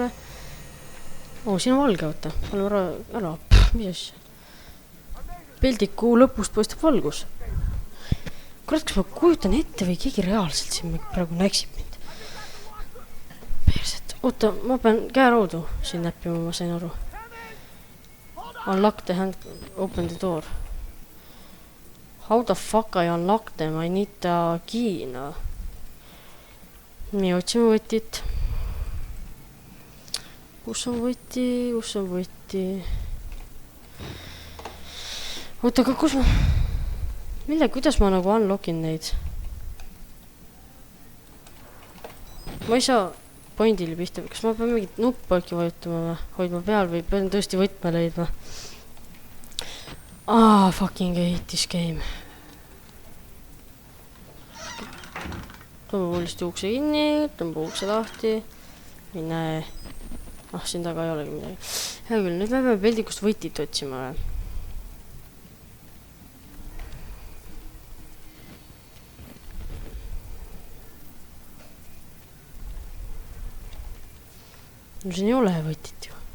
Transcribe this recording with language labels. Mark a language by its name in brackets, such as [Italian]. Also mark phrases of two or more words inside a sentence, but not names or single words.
[Estonian] Siin on valge, oota. Paneme ära. Mis asja? Peldiku lõpust poistab valgus. Kurat, kas ma kujutan ette või keegi reaalselt siin praegu näksib mind? Perset. Oota, ma pean käeraudu siin näppima, ma sain aru. [English] Unlock the hand, open the door. How the fuck I unlock them? I need the key, no. [Estonian] Nii, otsime võtit. Kus on võti? Kus on võti? Oota, aga kus ma... kuidas ma nagu unlockin neid? Ma ei saa pointile pihta. Kas ma pean mingit nuppu äkki vajutama või? Hoidma peal või pean tõesti võtma leidma? [English] Fucking hate this game. [Estonian] Tõmba uuesti ukse kinni, tõmba ukse lahti. Ei näe. Siin taga ei olegi midagi. Hea küll, nüüd me peame peldikust võtit otsima või? No siin ei ole võtit ju.